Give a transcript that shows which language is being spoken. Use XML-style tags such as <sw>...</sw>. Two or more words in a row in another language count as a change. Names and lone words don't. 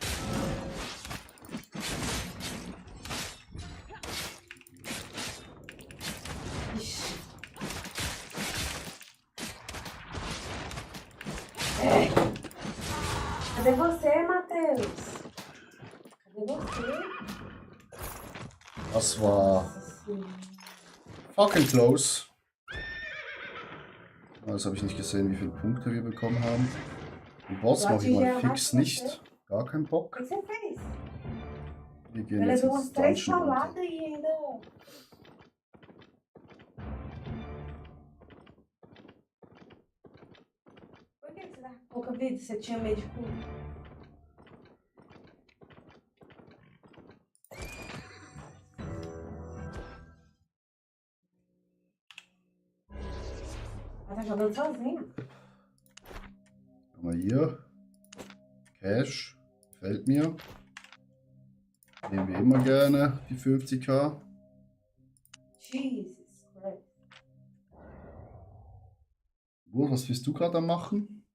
<pt>Ixi. Cadê você, Matheus? Cadê você?</pt> <de>Das war</de> <pt>Nossa Senhora.</pt> <en>fucking close.</en> <de>Das habe ich nicht gesehen, wie viele Punkte wir bekommen haben. Den Boss mache ich mal fix nicht. Gar keinen</de> <pt>O</pt> <de>Bock.</de> <pt>que você fez?</pt> <de>Wir</de> <pt>Eu</pt> <de>gehen jetzt</de> <pt>levei umas</pt> <de>ins</de> <pt>3</pt> <de>Dungeon runter.</de> <pt>pauladas e ainda. Por que você tá com pouca vida? Você tinha medo de tudo? Ela tá jogando sozinha.</pt> <de>Haben wir hier. Cash. Gefällt mir. Nehmen wir immer gerne die 50k.</de> <en>Jesus Christ.</en> <de>Was bist du gerade am machen?</de>